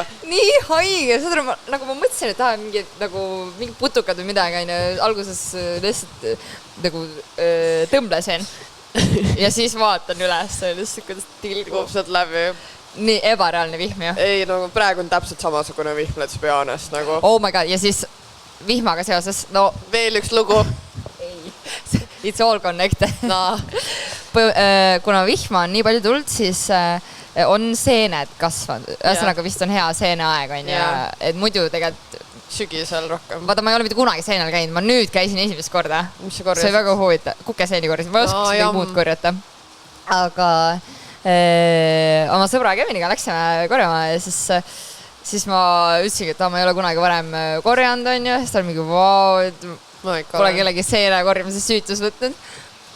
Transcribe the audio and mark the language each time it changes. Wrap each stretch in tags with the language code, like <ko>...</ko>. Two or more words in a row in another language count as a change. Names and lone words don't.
<et>Nii haige, saad aru, nagu ma mõtlesin, et mingi putukad või midagi, alguses lihtsalt nagu tõmblesin ja siis vaatan üles, lihtsalt kuidas tilgub sealt läbi. Nii ebareaalne vihm ju. Ei, praegu on täpselt samasugune vihm,</et> <en>let's be honest, nagu. Oh my god,</en> <et>ja siis vihmaga seoses, veel üks lugu. Ei,</et> <en>it's all connected.</en> <et>Kuna vihma on nii palju tulnud, siis on seened kasvanud. Ühesõnaga vist on hea seeneaeg, on ja et muidu tegelikult... Sügisel rohkem. Vaata, ma ei ole mitte kunagi seenel käinud, ma nüüd käisin esimest korda. Mis see korjas? See oli väga huvita. Kukeseeni korjas, ma oskaks midagi muud korjata. Aga oma sõbra Keviniga läksime korjama ja siis ma ütlesingi, et ma ei ole kunagi varem korjanud, on ju, siis ta oli mingi pole kellegi seene korjamises süütus võtnud.</et>